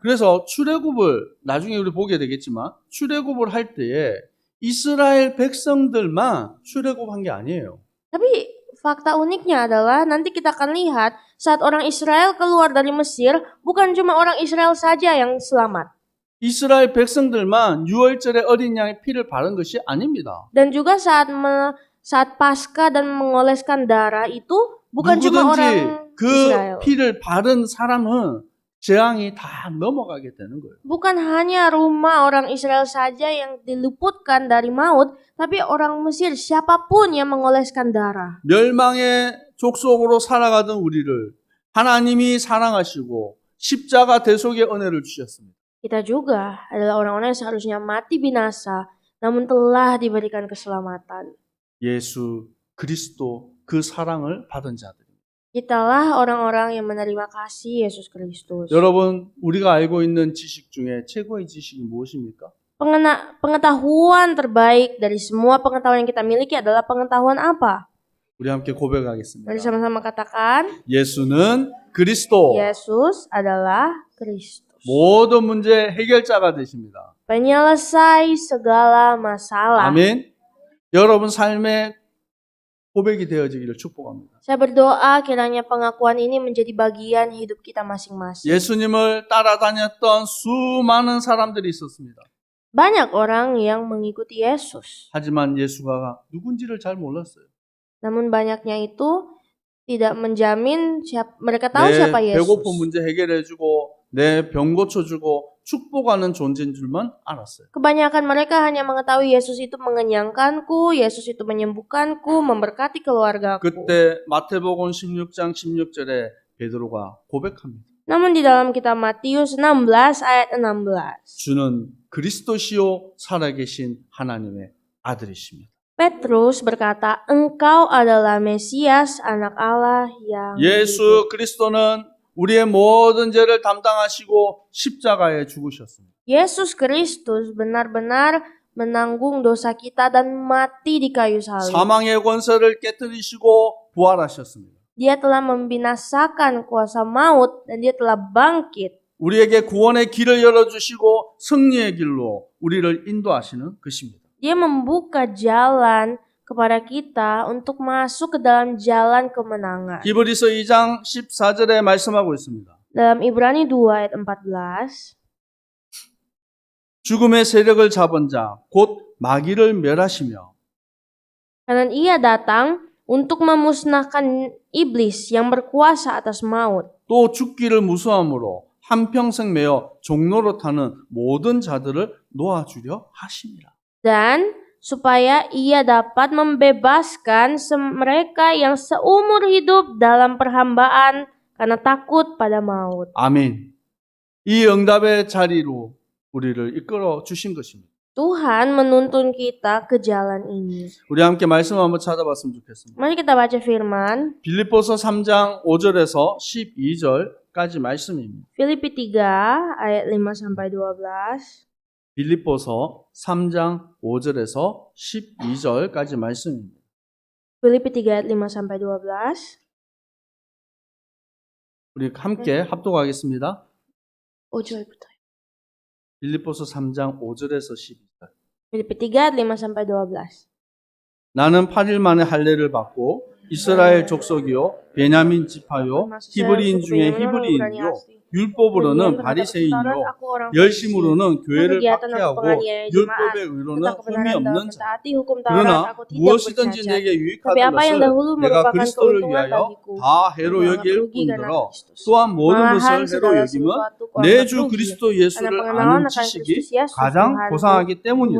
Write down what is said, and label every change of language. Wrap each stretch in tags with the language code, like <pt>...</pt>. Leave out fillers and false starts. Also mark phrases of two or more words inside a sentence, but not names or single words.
<ko>그래서 출애굽을 나중에 우리 보게 되겠지만 출애굽을 할 때에 이스라엘 백성들만 출애굽한 게 아니에요.</ko> <id>Tapi fakta uniknya adalah nanti kita akan lihat saat orang Israel keluar dari Mesir, bukan cuma orang Israel saja yang selamat.</id> <ko>이스라엘 백성들만 유월절에 어린 양의 피를 바른 것이 아닙니다.</ko> <id>Dan juga saat Paskah dan mengoleskan darah itu bukan cuma orang</id> <ko>누구든지 그</ko> <id>Israel.</id> <ko>피를 바른 사람은 재앙이 다 넘어가게 되는 거예요.</ko> <id>Bukan hanya rumah orang Israel saja yang diluputkan dari maut, tapi orang Mesir siapapun yang mengoleskan darah.</id> <ko>멸망의 족속으로 살아가던 우리를 하나님이 사랑하시고 십자가 대속의 은혜를 주셨습니다.</ko> <id>Kita juga adalah orang-orang yang seharusnya mati binasa, namun telah diberikan keselamatan.</id> <ko>예수 그리스도 그 사랑을 받은 자들입니다.</ko> <id>Kitalah orang-orang yang menerima kasih Yesus Kristus.</id> <ko>여러분, 우리가 알고 있는 지식 중에 최고의 지식이 무엇입니까?</ko> <id>Pengetahuan terbaik dari semua pengetahuan yang kita miliki adalah pengetahuan apa?</id> <ko>우리 함께 고백하겠습니다.</ko> <id>Mari sama-sama katakan,</id> <ko>예수는 그리스도,</ko> <id>Yesus adalah Kristus.</id> <ko>모든 문제 해결자가 되십니다.</ko> <id>Penyelesai segala masalah.</id> <ko>아멘. 여러분 삶의 고백이 되어지기를 축복합니다.</ko> <id>Saya berdoa kiranya pengakuan ini menjadi bagian hidup kita masing-masing.</id> <ko>예수님을 따라다녔던 수많은 사람들이 있었습니다.</ko> <id>Banyak orang yang mengikuti Yesus.</id> <ko>하지만 예수가 누군지를 잘 몰랐어요.</ko> <id>Namun banyaknya itu tidak menjamin mereka tahu siapa</id> <ko>내</ko> <id>Yesus.</id> <ko>배고픈 문제 해결해주고 내 병 고쳐주고 축복하는 존재인 줄만 알았어요.</ko> <id>Kebanyakan mereka hanya mengetahui Yesus itu mengenyangkanku, Yesus itu menyembuhkanku, memberkati keluargaku.</id> <ko>그때 마태복음 16장 16절에 베드로가 고백합니다.</ko> <id>Namun di dalam kitab Matius 16 ayat 16,</id> <ko>주는 그리스도시요 살아계신 하나님의 아들이십니다.</ko> <id>Petrus berkata, "Engkau adalah Mesias, anak Allah yang hidup."</id> <ko>예수 그리스도는 우리의 모든 죄를 담당하시고 십자가에 죽으셨습니다.</ko> <id>Yesus Kristus benar-benar menanggung dosa kita dan mati di kayu salib.</id> <ko>사망의 권세를 깨뜨리시고 부활하셨습니다.</ko> <id>Dia telah membinasakan kuasa maut dan dia telah bangkit.</id> <ko>우리에게 구원의 길을 열어주시고 승리의 길로 우리를 인도하시는 것입니다.</ko> <id>Dia membuka jalan kepada kita untuk masuk ke dalam jalan kemenangan.</id> <ko>히브리서 2장 14절에 말씀하고 있습니다.</ko> <id>Dalam Ibrani 2 ayat 14,</id> <ko>죽음의 세력을 잡은 자, 곧 마귀를 멸하시며</ko> <id>karena ia datang untuk memusnahkan iblis yang berkuasa atas maut,</id> <ko>또 죽기를 무수함으로 한평생 매어 종로로 타는 모든 자들을 놓아주려 하심이라.</ko> <id>dan supaya ia dapat membebaskan mereka yang seumur hidup dalam perhambaan karena takut pada maut.</id> <ko>아멘. 이 응답의 자리로 우리를 이끌어 주신 것입니다.</ko> <id>Tuhan menuntun kita ke jalan ini.</id> <ko>우리 함께 말씀 한번 찾아봤으면 좋겠습니다.</ko> <id>Mari kita baca firman</id> <ko>빌립보서 3장 5절에서 12절까지 말씀입니다.</ko> <id>Filipi 3 ayat 5 sampai 12.</id> <ko>빌립보서 3장 5절에서 12절까지 말씀입니다.</ko> <id>Filipi 3 ayat 5 sampai 12.</id> <ko>우리 함께 합독하겠습니다. 5절부터. 빌립보서 3장 5절에서 12절.</ko> <id>Filipi 3 ayat 5 sampai 12.</id> <ko>나는 8일 만에 할례를 받고 이스라엘 족속이요 베냐민 지파요, 히브리인 중에 히브리인이요, 율법으로는 바리새인이요, 열심으로는 교회를 박해하고 율법의 의로는 흠이 없는 자. 그러나 무엇이든지 내게 유익하던 것을 내가 그리스도를 위하여 다 해로 여길 뿐더러 또한 모든 것을 해로 여김은 내 주 그리스도 예수를 아는 지식이 가장 고상하기 때문이다.</ko>